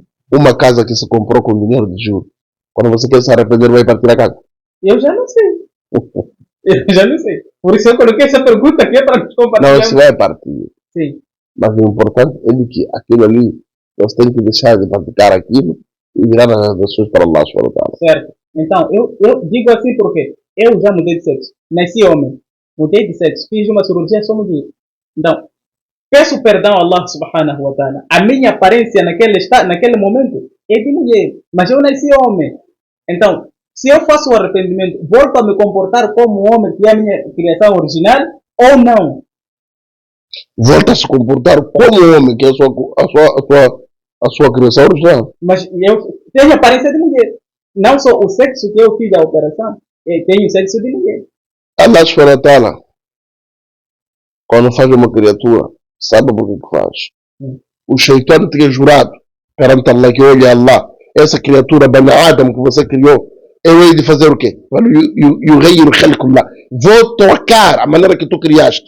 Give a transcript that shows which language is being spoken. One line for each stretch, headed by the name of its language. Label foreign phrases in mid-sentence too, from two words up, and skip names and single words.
Portuguese: Uma casa que se comprou com dinheiro de juros. Quando você quer se arrepender, vai partir a casa. Eu já não sei. Eu já não sei. Por isso eu coloquei essa pergunta aqui para nos compartilhar. Não, isso vai partir. Sim. Mas o importante é de que aquilo ali, você tem que deixar de praticar aquilo e virar as ações para Allah
Arabic: سبحانه وتعالى.
Portuguese: Certo. Então, eu digo assim porque eu já mudei de sexo. Nasci homem. Mudei de sexo. Fiz uma cirurgia, sou mulher. Então, peço perdão a Allah
Arabic: سبحانه وتعالى.
Portuguese: A minha aparência naquele momento é de mulher. Mas eu nasci homem. Então, se eu faço o arrependimento, volto a me comportar como homem que é a minha criação original ou não? Volta a se comportar como homem, que é a sua criação original. Mas eu tenho a aparência de mulher. Não só o sexo que eu fiz a operação, eu tenho o sexo de mulher.
Arabic: الله سبحانه وتعالى,
Portuguese: quando faz uma criatura, sabe por que faz? O Shaitão tinha jurado perante Allah que olha Allah, essa criatura Bani Adam que você criou, eu hei de fazer o quê? Vou trocar a maneira que tu criaste.